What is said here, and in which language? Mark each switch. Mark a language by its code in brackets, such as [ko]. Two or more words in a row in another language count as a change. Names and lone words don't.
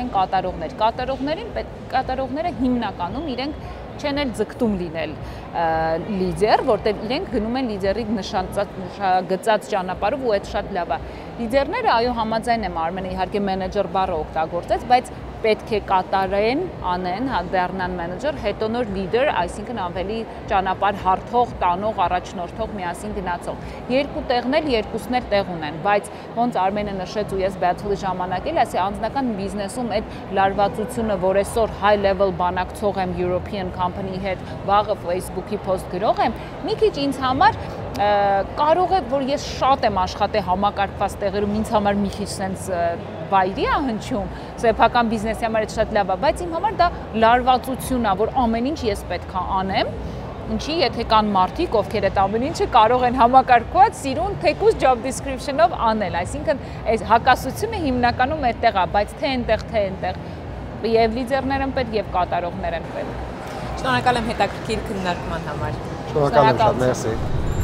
[hy] են կատարողներ, կատարողները հիմնականում իրենք չեն էլ ձգտում լինել լիդեր, որտեղ իրենք գնում են լիդերի գծած ճանապարհով ու այդ շատ լավ է։ Լիդերները այո համաձայն եմ Արմենը իհարկե մենեջեր բառը օգտագործեց, բայց պետք է կատարեն, անեն, դառնան մենեջեր, հետո նոր լիդեր, այսինքն ավելի ճանապարհ հարթող, տանող, առաջնորդող, միասին գնացող։ Երկու տեղն էլ երկուսն էլ տեղ ունեն, բայց ոնց Արմենը նշեց ու ես battle-ի ժամանակ էլ ասի անձնական բիզնեսում այդ լարվածությունը, որ այսօր [en] high level [hy] բանակցող եմ [en] European company- [hy] ի հետ, վաղը Facebook-ի post գրող եմ, մի քիչ ինձ համար կարող է, որ ես շատ եմ աշխատել համակարգված տեղերում, ինձ համար մի քիչ sense վայրի է հնչում, սեփական բիզնեսի համար այդ շատ լավ է, բայց իմ համար դա լարվածություն է, որ ամեն ինչ ես պետք է անեմ, ինչի եթե կան մարդիկ, ովքեր այդ ամեն ինչը կարող են համակարգված, սիրուն, թեկուզ [en] job description- [hy] ով անել, այսինքն այս հակասությունը հիմնականում այդտեղ է, բայց թե այնտեղ, եւ լիդերներ են պետք եւ կատարողներ են պետք։ Շնորհակալ եմ հետաքրքիր քննարկման համար։ Շնորհակալ եմ շատ, մերսի։